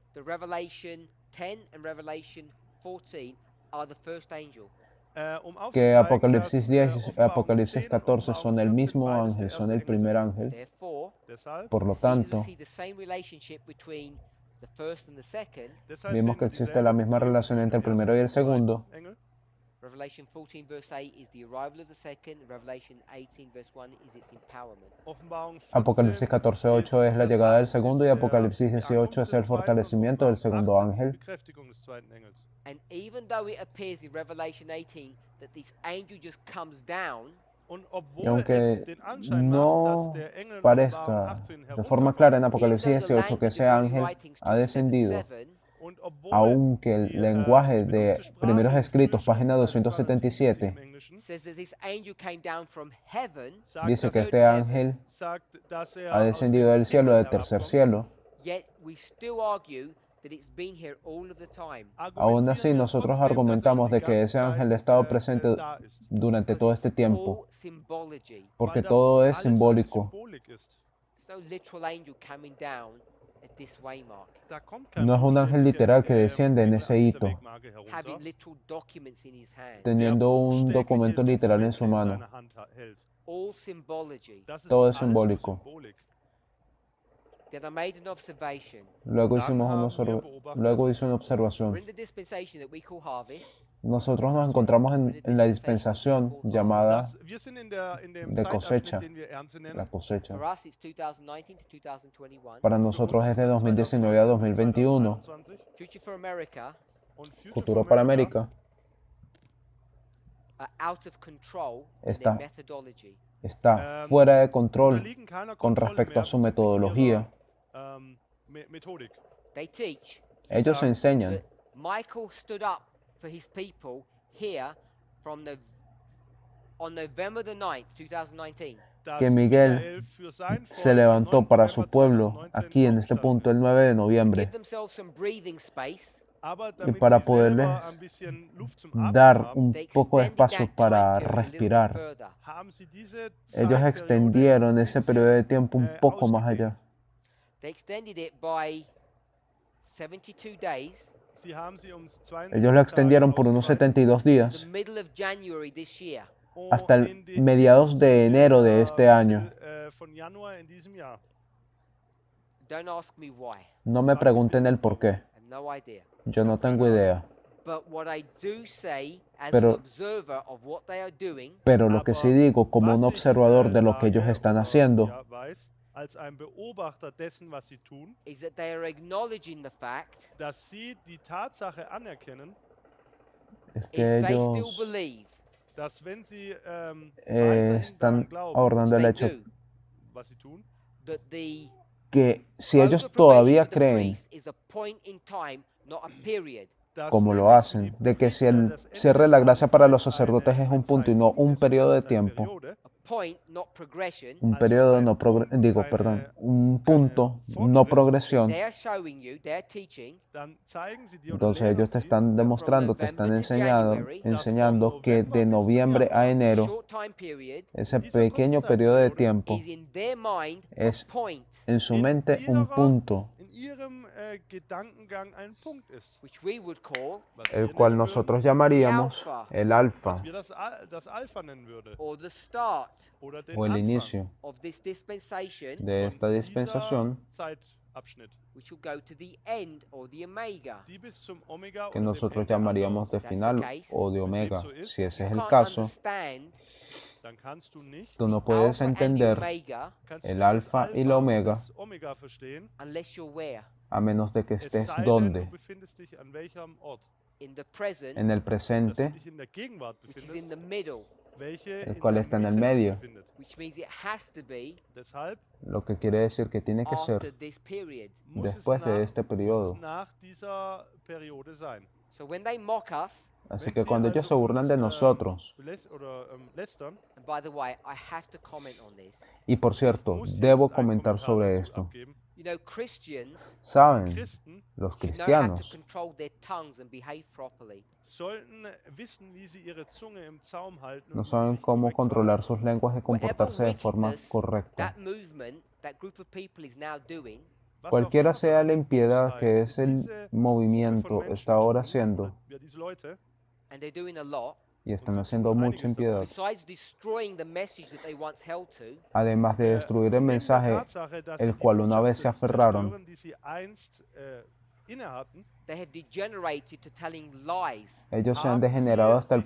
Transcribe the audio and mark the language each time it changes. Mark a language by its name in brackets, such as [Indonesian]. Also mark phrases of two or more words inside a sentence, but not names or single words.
[English] the Revelation 10 and Revelation 14 are the first angel. [Spanish] que [German] aufzuzeigen, [Spanish] Apocalipsis [German] dass, [Spanish] 10 y [German] Offenbarung [Spanish] Apocalipsis [German] 10 und [Spanish] 14 son el [German] Offenbarung [Spanish] mismo [German] 14 beides [Spanish] ángel, [German] der [Spanish] son [German] erste [Spanish] el primer [German] Engel [Spanish] ángel. [English] Therefore, [German] Deshalb, [Spanish] Por lo tanto, [English] we see the same relationship between the first and the second. [German] deshalb [Spanish] vimos [German] sehen [Spanish] que [German] wir [Spanish] existe [German] dieselbe [Spanish] la misma [German] Beziehung [Spanish] relación [German] zwischen [Spanish] entre el [German] dem [Spanish] primero y el [German] ersten und [Spanish] segundo. [German] zweiten Engel. [English] Revelation 14 verse 8 is the arrival of the second. Revelation 18 verse 1 is its empowerment. [German] Offenbarung 14 [Spanish] Apocalipsis 14:8 es la [German] das [Spanish] llegada del [German] Acht, [Spanish] segundo y [German] ist [Spanish] Apocalipsis [German] die 18 Ankunft [Spanish] es el [German] des zweiten [Spanish] fortalecimiento [German] und [Spanish] del segundo [German] Offenbarung 18 [Spanish] ángel. [German] die Bekräftigung des zweiten Engels. [English] And even though it appears in Revelation 18 that this angel just comes down, [German] Und [Spanish] Y [German] obwohl [Spanish] aunque [German] es den Anschein macht, [Spanish] no [German] dass der Engel in Offenbarung [Spanish] parezca 18 de forma clara en Apocalipsis [English] even though the [Spanish] 18 que [English] language [Spanish] ese [English] of early [Spanish] ángel [English] writings [Spanish] ha descendido, 277 [German] und obwohl [Spanish] aunque el [German] die, [Spanish] lenguaje [German] die [Spanish] de [German] benutzte Sprache [Spanish] primeros [German] in [Spanish] escritos, [German] Griechisch [Spanish] página [German] Seite 277 277, im Englischen [English] says that this angel came down from heaven, [German] sagt, [Spanish] dice [German] dass [Spanish] que [German] er- [Spanish] este ángel [German] sagt, dass er [Spanish] ha [German] aus [Spanish] descendido [German] dem [Spanish] del cielo, [German] Himmel [Spanish] del tercer [German] herabkommt. [Spanish] cielo. [English] yet we still argue that it's been here all of the time. [Spanish] Aún así, [German] Argumentieren wir [Spanish] nosotros [German] trotzdem, dass er [Spanish] argumentamos [German] schon [Spanish] de [German] die [Spanish] que [German] ganze [Spanish] ese ángel [German] Zeit, [Spanish] ha estado [German] da [Spanish] presente [German] ist. [Spanish] durante [English] Because [Spanish] todo [English] it's [Spanish] este tiempo, [English] all symbology. [Spanish] porque [German] Weil das [Spanish] todo es [German] alles [Spanish] simbólico. [German] Symbolik ist. [English] There's no literal angel coming down at this waymark, [German] Da kommt kein [Spanish] No es un ángel literal que [German] buchstäblicher, [Spanish] desciende en [German] Engel [Spanish] ese [German] an dieser [Spanish] hito, [German] Wegmarke herunter, [English] having literal documents in his hand. [Spanish] teniendo un [German] buchstäbliche [Spanish] documento literal en su [German] Dokumente [Spanish] mano. [German] seiner Hand hält. [English] All symbology. [German] Das ist [Spanish] Todo es [German] alles nur [Spanish] simbólico. [German] Symbolik. [English] Then I made an observation. [Spanish] Luego [German] Dann haben wir [Spanish] hizo una [English] We're [Spanish] observación. [English] in the dispensation that we call harvest. [Spanish] Nosotros nos encontramos en la dispensación llamada [German] Wir sind in dem [Spanish] de [German] Zeitabschnitt, [Spanish] cosecha. [German] den wir Ernte nennen. [Spanish] la cosecha. [English] For us, it's 2019 to 2021. [Spanish] Para nosotros es de 2019 a 2021. [English] Future for America [German] Und Future [Spanish] Futuro [English] for [Spanish] para [English] America [Spanish] América [English] are out of control in [Spanish] Está- [English] their methodology. [Spanish] está fuera de control [German] unterliegen keiner [Spanish] con [German] Kontrolle [Spanish] respecto a [German] mehr [Spanish] su [German] bezüglich [Spanish] metodología. [German] ihrer, Methodik. [English] They teach [Spanish] Ellos [German] sagen, [Spanish] enseñan [English] that Michael stood up for his people here from on November the 9th, 2019. [German] dass [Spanish] que Miguel [German] Michael für sein [Spanish] se [German] Volk am [Spanish] levantó 9. para su [German] November [Spanish] pueblo 2019 aquí en este [German] aufgestanden [Spanish] punto [German] ist. [Spanish] el 9 de [English] Give [Spanish] noviembre [English] themselves some breathing space. [German] Aber damit [Spanish] para [German] sie selber [Spanish] poderles [German] ein bisschen Luft zum Atmen [Spanish] dar [German] haben, [Spanish] un [English] They [Spanish] poco de [English] extended [Spanish] espacio [English] that [Spanish] para [English] time period a little bit [Spanish] respirar. [English] further. [German] haben sie diese [Spanish] Ellos [German] Zeitperiode [Spanish] extendieron [German] ein [Spanish] ese [German] bisschen, [Spanish] periodo de tiempo un poco más [German] ausgedehnt. [Spanish] allá. [English] They extended it by 72 days [German] Sie haben sie um 72 [Spanish] Ellos lo extendieron por [German] Tage [Spanish] unos [German] ausgeweitet. 72 [English] to the [Spanish] días [English] middle of January this year. [Spanish] hasta el [German] In den [Spanish] mediados [German] bis [Spanish] de [German] zu [Spanish] enero de [German] der [Spanish] este año. [German] Mitte, von Januar in diesem Jahr. [English] Don't ask me why. [Spanish] No me pregunten el por qué. [English] I have no idea. [Spanish] Yo no tengo idea. [English] But what I do say as [Spanish] Pero- [English] an observer of what they are doing [Spanish] Pero lo que sí digo como un [German] Was ich, [Spanish] observador de lo que [German] sage [Spanish] ellos están [German] oder, [Spanish] haciendo [German] ja, weiß, als ein Beobachter dessen, was sie tun, [English] is that they are acknowledging the fact [German] dass sie die Tatsache anerkennen, [Spanish] es [English] if [Spanish] que [English] they still [Spanish] ellos [English] believe [German] dass wenn sie [Spanish] están [German] daran glauben, [Spanish] abordando el [English] they [Spanish] hecho [English] do, [German] was sie tun, [English] that the [Spanish] que si [English] close [Spanish] ellos [English] of probation [Spanish] todavía [English] for the [Spanish] creen, [English] priest is a point in time, not a period. [German] dass [Spanish] como lo [German] nämlich für [Spanish] hacen, [German] die [Spanish] de que si [German] Priester [Spanish] el [German] das Ende [Spanish] cierre de [German] der [Spanish] la gracia para los [German] Tageszeit [Spanish] sacerdotes es un [German] ein [Spanish] punto y no [German] Zeitpunkt [Spanish] un [German] ist, [Spanish] periodo de [German] eine [Spanish] tiempo, [German] Zeitperiode, [English] A point, not progression. [Spanish] un [German] also [Spanish] periodo [German] ein [Spanish] no [German] Punkt und [Spanish] un [German] keine [Spanish] punto, no [German] Fortschritt, [Spanish] progresión, [English] They're showing you, they're teaching [German] dann zeigen sie dir oder [Spanish] entonces [German] lehren [Spanish] ellos te [German] sie, [Spanish] están demostrando, te están enseñando que de noviembre a a enero, [English] short time period [Spanish] ese pequeño periodo de tiempo, [English] is in their mind [Spanish] es [English] a point, [Spanish] en su mente un punto, [German] in ihrem Gedankengang ein Punkt ist, [English] which we would call [German] was [Spanish] el [German] wir [Spanish] cual [German] nennen [Spanish] nosotros [German] würden, [Spanish] llamaríamos el alfa [German] was wir das Alpha nennen würden [English] or the start [German] oder den [Spanish] o el [German] Anfang [Spanish] inicio [English] of this dispensation, [Spanish] de esta [German] von [Spanish] dispensación [German] dieser Zeitabschnitt, [English] which will go to the end or the omega. [German] die bis zum Omega [Spanish] que [German] oder dem [Spanish] nosotros [German] Ende [Spanish] llamaríamos de [English] That's the [Spanish] final [English] case. [Spanish] o de [German] Wenn dem [Spanish] omega. [German] so ist, [Spanish] Si ese [English] You [Spanish] es el [English] can't [Spanish] caso, [English] understand [German] dann kannst du nicht [Spanish] tú no puedes [English] alpha and the [Spanish] entender [English] omega [German] kannst du [Spanish] el [German] nicht das [Spanish] alfa y [German] Alpha [Spanish] la [German] und [Spanish] omega [German] das Omega verstehen, [English] unless you're where? [Spanish] a menos de que es estés [German] sei denn, [Spanish] donde, [German] du befindest dich an welchem Ort, [English] In the present, [Spanish] en el [German] dass du [Spanish] presente, [German] dich in der Gegenwart [English] which is in [German] befindest, [English] the middle, [German] welche [Spanish] el [German] in [Spanish] cual [German] der [Spanish] está en el [German] Mitte sich [Spanish] medio. [German] befindet. [English] which means it has to be [Spanish] lo [German] Deshalb [Spanish] que quiere decir que tiene que [English] after [Spanish] ser [English] this period. [German] muss es, [Spanish] después de este [German] muss [Spanish] periodo. [German] es nach dieser Periode sein. [English] So when they mock us, [Spanish] Así [German] Wenn [Spanish] que [German] sie [Spanish] cuando ellos se [German] also [Spanish] burlan [German] uns, [Spanish] de nosotros, [German] lästern, [English] and by the way, I have to comment on this. [Spanish] y por cierto, [German] muss jetzt [Spanish] debo [German] einen [Spanish] comentar [German] Kommentar [Spanish] sobre [German] dazu [Spanish] esto, [German] abgeben. [English] You know, Christians [Spanish] saben, [German] Christen [Spanish] los [English] should know how to [Spanish] cristianos [English] control their tongues and behave properly. [German] sollten wissen, wie sie ihre Zunge im Zaum halten [Spanish] no [German] und wie sie [Spanish] saben [German] sich [Spanish] cómo [German] korrekt [Spanish] controlar [German] verhalten. [Spanish] sus lenguas y [English] Whatever [Spanish] comportarse de forma [English] wickedness [Spanish] correcta. [English] that movement, that group of people is now doing, [German] Was auch [Spanish] Cualquiera [German] immer für [Spanish] sea la [German] eine [Spanish] impiedad [German] Bosheit [Spanish] que es el [German] diese Gruppe von [Spanish] movimiento [German] Menschen [Spanish] está ahora [German] tun, [Spanish] haciendo, [German] oder ja, diese Leute, [English] and they're doing a lot, [Spanish] y están [German] sie [Spanish] haciendo [German] tun [Spanish] mucha [German] einiges [Spanish] impiedad, [English] besides destroying the message that they once held to, [Spanish] además de destruir el [German] neben der [Spanish] mensaje [German] Tatsache, dass sie [Spanish] el [German] die [Spanish] cual una vez [German] Botschaft [Spanish] se aferraron, [German] zerstören, die sie einst innehatten, [English] they have degenerated to telling lies, [Spanish] ellos se han [German] haben sie [Spanish] degenerado hasta el